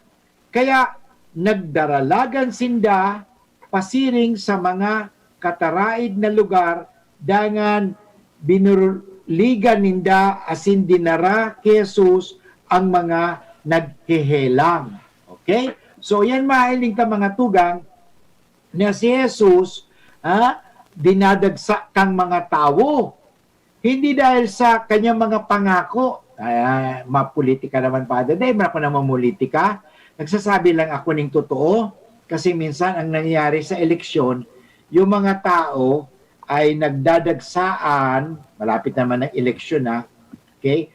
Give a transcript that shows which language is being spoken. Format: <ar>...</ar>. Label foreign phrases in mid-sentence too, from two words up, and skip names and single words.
<bik>Kaya nagdaralagan sinda pasiring sa mga kataraid na lugar dangan binuligan ninda asin dinara kay Jesus ang mga naghihelang. Okay? So yan mahiling ta mga tugang na si Jesus dinadagsa kang mga tao.</bik> <tl>Hindi dahil sa kanyang mga pangako.</tl> <bik>Mapolitika naman pa.</bik> <tl>Dahil ako na mamulitika. Nagsasabi lang ako ng totoo. Kasi minsan ang nangyayari sa eleksyon, yung mga tao ay nagdadagsaan, malapit naman ang eleksyon okay?</tl>